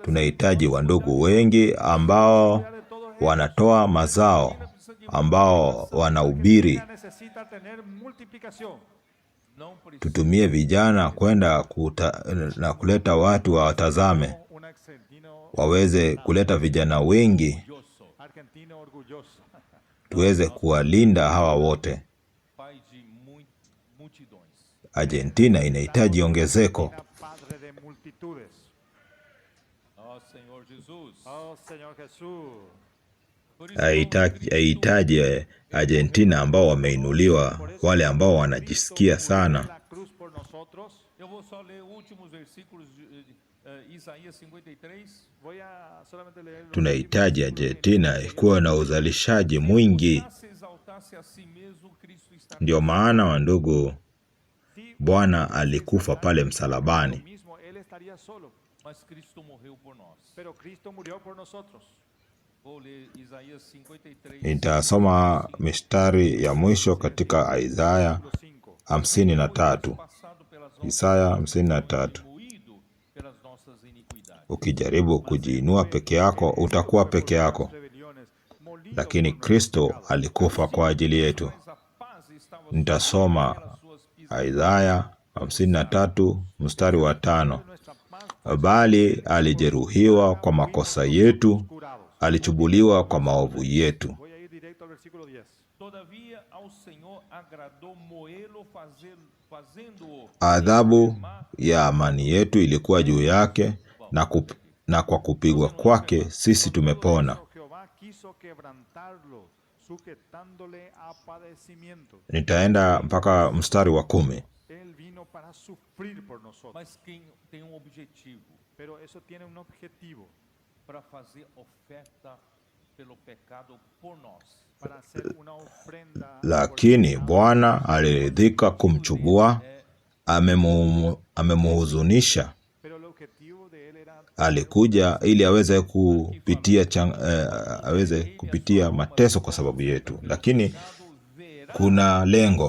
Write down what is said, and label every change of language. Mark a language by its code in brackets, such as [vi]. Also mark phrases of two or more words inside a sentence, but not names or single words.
[sw] Tunahitaji wandugu wengi ambao wanatoa mazao, ambao wanahubiri. [es] Necesita tener multiplicación. [pt] Não precisa [sw] Tutumie vijana kwenda na kuleta watu wawatazame, [es] Un argentino, [sw] waweze kuleta vijana wengi, [es] argentino orgulloso. [sw] tuweze kuwalinda hawa wote. [pt] pai de multidões. [sw] Argentina inahitaji ongezeko. [es] Era padre de multitudes. [pt] Ó Senhor Jesus. [es] Oh Señor Jesús. [pt] Por isso, [sw] Haihitaji Argentina ambao wameinuliwa, wale ambao wanajisikia sana. [es] La cruz por nosotros. [pt] eu vou só ler últimos versículos de Isaías 53. [es] Voy a solamente leer los [sw] Tunahitaji Argentina ikuwe na uzalishaji mwingi. [pt] Se exaltasse a si mesmo, Cristo está [sw] Ndio maana wandugu, [es] Si [sw] Bwana alikufa pale msalabani, [es] mismo él estaría solo, [pt] mas Cristo morreu por nós. [es] pero Cristo murió por nosotros. [pt] Vou ler Isaías 53. [sw] Nitasoma mistari ya mwisho katika Isaya [pt] Versículo 5. [sw] 53. [pt] Passado pelas [sw] Isaya 53. [pt] moído pelas nossas iniquidades. [sw] Ukijaribu kujiinua peke yako, utakuwa peke yako, [es] Rebeliones, molido [sw] lakini Kristo alikufa kwa ajili yetu. [pt] Mas a paz estava [sw] Nitasoma [pt] pelas suas pisadas. [sw] Isaya 53 mstari wa 5. [es] nuestra paz [sw] Bali alijeruhiwa kwa makosa yetu, [es] curados. [sw] alichubuliwa kwa maovu yetu. [es] Voy a ir directo al versículo 10. [pt] Todavia ao Senhor agradou moê-lo, fazendo-o [sw] Adhabu ya amani yetu ilikuwa juu yake, na kwa kupigwa kwake sisi tumepona. [es] Pero Jehová quiso quebrantarlo, sujetándole a padecimiento. [sw] Nitaenda mpaka mstari wa 10. [es] Él vino para sufrir por nosotros. [pt] mas quem tem um objetivo [es] Pero eso tiene un objetivo, [pt] para fazer oferta pelo pecado por nós. [es] para hacer una ofrenda. [sw] Lakini Bwana aliridhika kumchubua, amemuhuzunisha. [es] Pero el objetivo de él era [sw] Alikuja ili aweze kupitia mateso kwa sababu yetu, lakini kuna lengo.